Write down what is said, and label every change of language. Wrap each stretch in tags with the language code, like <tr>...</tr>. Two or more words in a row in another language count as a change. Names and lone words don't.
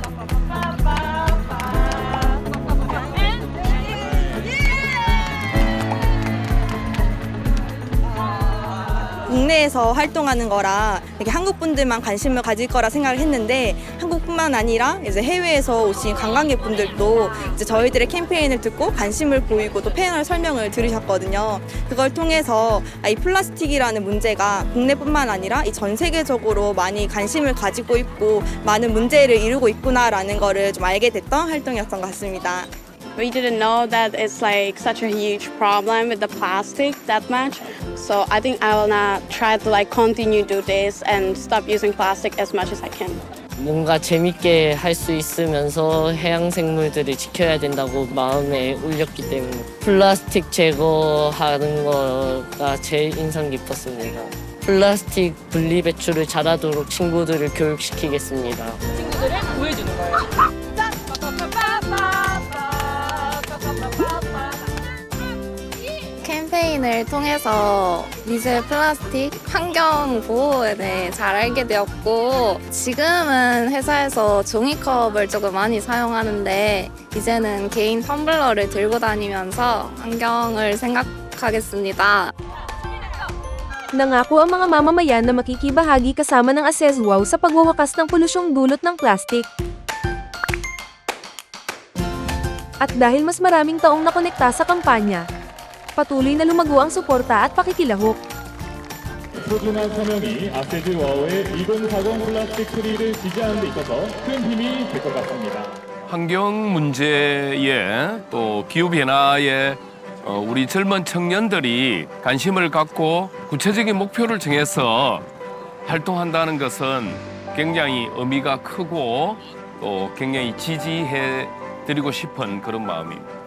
<ko>국내에서 활동하는 거라 이렇게 한국 분들만 관심을 가질 거라 생각을 했는데 한국뿐만 아니라 이제 해외에서 오신 관광객분들도 이제 저희들의 캠페인을 듣고 관심을 보이고 또 패널 설명을 들으셨거든요. 그걸 통해서 이 플라스틱이라는 문제가 국내뿐만 아니라 이 전 세계적으로 많이 관심을 가지고 있고 많은 문제를 이루고 있구나라는 거를 좀 알게 됐던 활동이었던 것 같습니다.</ko> <en>We didn't know that it's like such a huge problem with the plastic that much. So I think I will not try to like continue do this and stop using plastic as much as I can.</en> <ko>뭔가 재밌게 할 수 있으면서 해양 생물들을 지켜야 된다고 마음에 울렸기 때문에 플라스틱 제거하는 거가 제일 인상 깊었습니다. 플라스틱 분리 배출을 잘하도록 친구들을 교육시키겠습니다. 친구들을 구해주는 거예요. 캠페인을 통해서 미세 플라스틱 환경 보호에 대해 잘 알게 되었고 지금은 회사에서 종이컵을 조금 많이 사용하는데 이제는 개인 텀블러를 들고 다니면서 환경을 생각하겠습니다.</ko> <tl>Nangako ang mga mamamayan na makikibahagi kasama ng Access Wow sa pagwawakas ng polusyong dulot ng plastic. At dahil mas maraming taong nakonekta sa kampanya, patuloy na lumago ang suporta at pakikilahok.</tl> <ko>소중한 사명이 아세즈 와우의 2040 플라스틱 프리를 지지하는 데 있어서 큰 힘이 될 것 같습니다. 환경 문제에 또 기후 변화에 우리 젊은 청년들이 관심을 갖고 구체적인 목표를 정해서 활동한다는 것은 굉장히 의미가 크고 또 굉장히 지지해 드리고 싶은 그런 마음입니다.</ko>